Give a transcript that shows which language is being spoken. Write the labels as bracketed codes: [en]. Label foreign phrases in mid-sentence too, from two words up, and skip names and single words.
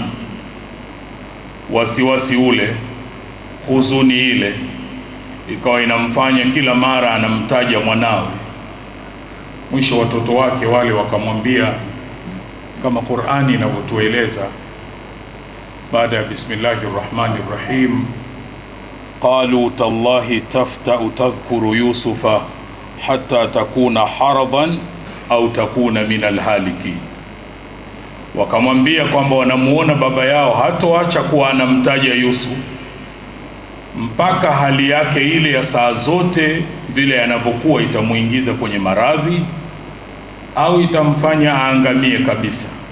[sw] Wasiwasi ule, huzuni ile ikawa inamfanya kila mara anamtaja mwanawe. Mwisho watoto wake wale wakamwambia kama Qur'ani inavyotueleza, baada ya [ar] بسم الله الرحمن الرحيم, قالوا تالله تفتأ تذكر يوسف حتى تكون حرضا أو تكون من الهالكين. [sw] Wakamwambia kwamba wanamuona baba yao hatoacha kuwa anamtaja Yusuf mpaka hali yake ile ya saa zote vile anavyokuwa itamuingiza kwenye maradhi au itamfanya aangamie kabisa.